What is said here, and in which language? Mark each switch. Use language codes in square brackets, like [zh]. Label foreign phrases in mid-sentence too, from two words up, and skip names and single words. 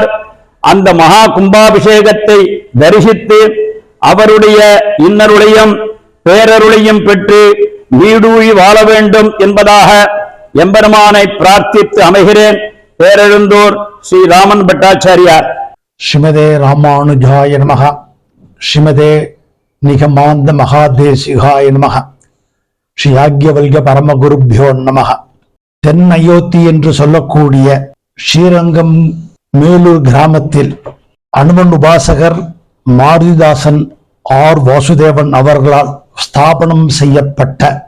[ta] அந்த மகா கும்பாபிஷேகத்தை தரிசித்து அவருடைய இன்னருளையும் பேரருளையும் பெற்று நீடூழி வாழ வேண்டும் என்பதாக எம்பெருமானை பிரார்த்தித்து அமைகிறேன். பேரெழுந்தூர் ஸ்ரீ ராமன் பட்டாச்சாரியார். [sa] श्रीमते रामानुजाय नमः. श्रीमते निगमान्त महादेशिकाय नमः. श्री याज्ञवल्क्य परमगुरुभ्यो नमः. [ta] தென் அயோத்தி என்று சொல்லக்கூடிய ஸ்ரீரங்கம் மேலூர் கிராமத்தில் அனுமன் உபாசகர் மாருதிதாசன் ஆர் வாசுதேவன் அவர்களால் ஸ்தாபனம் செய்யப்பட்ட